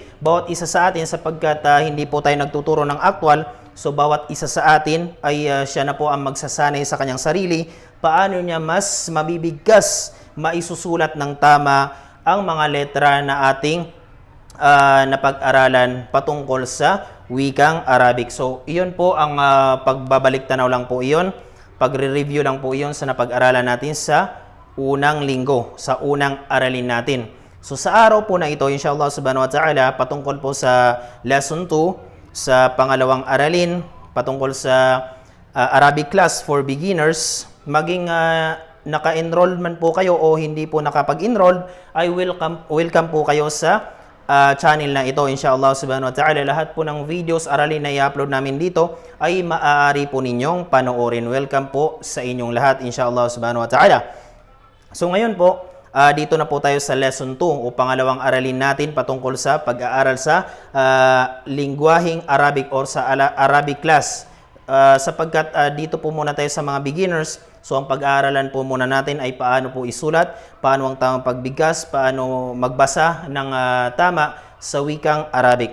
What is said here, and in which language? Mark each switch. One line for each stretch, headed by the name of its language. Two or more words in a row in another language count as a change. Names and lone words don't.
Filipino: Bawat isa sa atin, sapagkat hindi po tayo nagtuturo ng aktwal, so bawat isa sa atin ay siya na po ang magsasanay sa kanyang sarili, paano niya mas mabibigkas, maisusulat ng tama ang mga letra na ating napag-aralan patungkol sa wikang Arabic. So, iyon po ang pagbabalik tanaw lang po iyon, pagre-review lang po iyon sa napag-aralan natin sa unang linggo, sa unang aralin natin. So sa araw po na ito,
Arabic: إن شاء الله سبحانه وتعالى,
Filipino: patungkol po sa lesson 2, sa pangalawang aralin, patungkol sa
English: Arabic class for beginners,
Filipino: maging naka-enroll man po kayo o hindi po nakapag-enroll, ay welcome po kayo sa channel na ito,
Arabic: إن شاء الله سبحانه وتعالى.
Filipino: Lahat po ng videos, aralin na i-upload namin dito ay maaari po ninyong panoorin. Welcome po sa inyong lahat,
Arabic: إن شاء الله سبحانه وتعالى.
Filipino: So ngayon po, dito na po tayo sa lesson 2 o pangalawang aralin natin patungkol sa pag-aaral sa lingwaheng Arabic or sa
English: Arabic class.
Filipino: Sapagkat dito po muna tayo sa mga beginners, so ang pag-aaralan po muna natin ay paano po isulat, paano ang tamang pagbigkas, paano magbasa ng tama sa wikang Arabic.